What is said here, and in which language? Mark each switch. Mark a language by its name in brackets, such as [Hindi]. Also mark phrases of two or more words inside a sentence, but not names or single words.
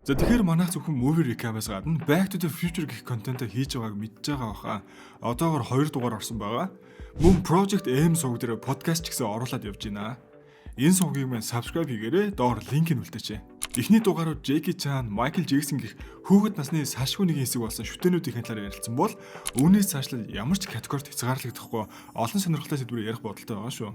[Mongolian] За тэгэхээр манайх зөвхөн [English] movie recap- [Mongolian] аас гадна Back to the Future гэх контентоо хийж байгааг мэдж байгаа баха. Одоогоор 2 дугаар орсон байгаа. Мөн Project M сувг дээр подкаст ч гэсэн оруулаад явж байна. Энэ сувгийг маань subscribe хийгээрэй. Доор линкийг үлдээч. Эхний дугаарууд Jackie Chan, Michael Jackson гэх хүүхэд насны салшгүй нэг хэсэг болсон шүтэнүүдийн талаар ярилцсан бол үүнээс цаашлаад ямар ч категорид хязгаарлагдахгүй олон сонирхолтой сэдвээр ярих бодолтой байгаа шүү.